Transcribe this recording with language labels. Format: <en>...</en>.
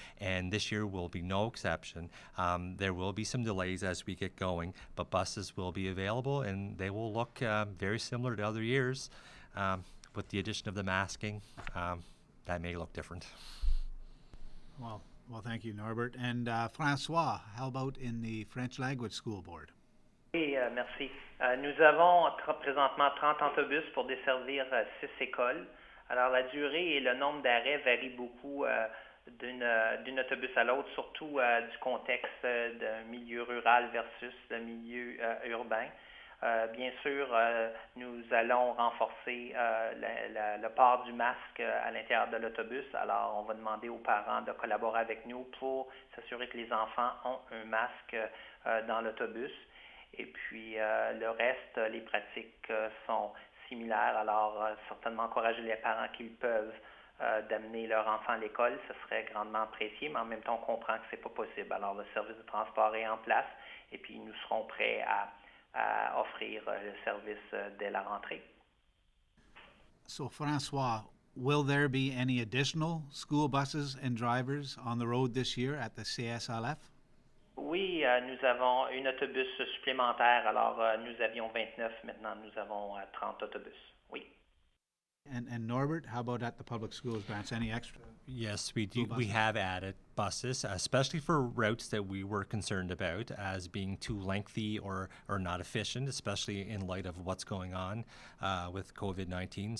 <en>And this year will be no exception. There will be some delays as we get going, but buses will be available, and they will look very similar to other years. With the addition of the masking, that may look different. Well, thank you, Norbert. And Francois, how about in the French language school board?</en> <fr>Oui, merci. Nous avons présentement 30 autobus pour desservir 6 écoles. Alors, la durée et le nombre d'arrêts varient beaucoup d'une autobus à l'autre, surtout du contexte d'un milieu rural versus le milieu urbain. Bien sûr, nous allons renforcer le port du masque à l'intérieur de l'autobus. Alors, on va demander aux parents de collaborer avec nous pour s'assurer que les enfants ont un masque dans l'autobus. Et puis, le reste, les pratiques sont similaires. Alors, certainement encourager les parents qu'ils peuvent d'amener leur enfant à l'école, ce serait grandement apprécié, mais en même temps, on comprend que ce n'est pas possible. Alors, le service de transport est en place et puis nous serons prêts à offrir le service dès la rentrée.</fr> <en>So, Francois, will there be any additional school buses and drivers on the road this year at the CSLF?</en> <fr>Oui, nous avons un autobus supplémentaire. Alors, nous avions 29, maintenant nous avons 30 autobus. Oui.</fr> <en>And Norbert, how about at the public schools branch? Any extra? Yes, we do. School We buses. have added buses, especially for routes that we were concerned about as being too lengthy or not efficient, especially in light of what's going on with COVID-19.</en>